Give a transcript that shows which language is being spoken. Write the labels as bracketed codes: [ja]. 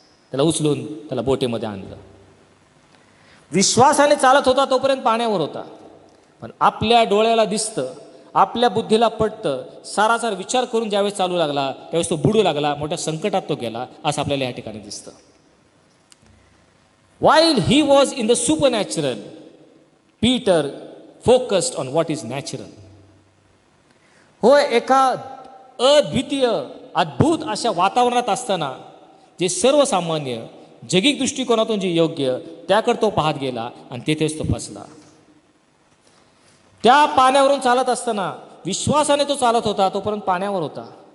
[mr] त्याला उचलून त्याला बोटीमध्ये आणलं. विश्वासाने चालत होता तोपर्यंत पाण्यावर होता, पण आपल्या डोळ्याला दिसतं, आपल्या बुद्धीला पटतं, सारासार विचार करून ज्यावेळेस चालू लागला त्यावेळेस तो बुडू लागला, मोठ्या संकटात तो गेला, असं आपल्याला या ठिकाणी दिसतं. [en] While he was in the supernatural, Peter focused on what is natural. [mr] होय, एका अद्वितीय अद्भुत अशा वातावरणात असताना जे सर्वसामान्य जगिक दृष्टिकोनातून जे योग्य त्याकडे तो पाहत गेला आणि तेथेच तो फसला. त्या पाण्यावरून चालत असताना विश्वासाने तो चालत होता, तोपर्यंत पाण्यावर होता.